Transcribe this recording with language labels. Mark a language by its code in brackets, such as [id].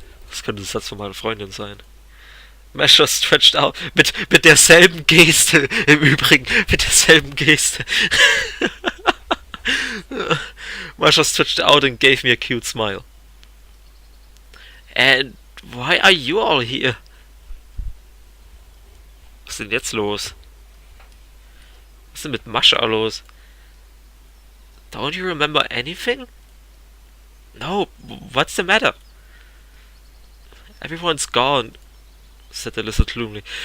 [de] Das könnte ein Satz von meiner Freundin sein. [en] Masha stretched out. [de] Mit derselben Geste. Im Übrigen, mit derselben Geste. [en] Masha stretched out and gave me a cute smile. And why are you all here? [de] Was ist denn jetzt los? Was ist denn mit Masha los? [en] Don't you remember anything? No, what's the matter? Everyone's gone, said Alyssa gloomily.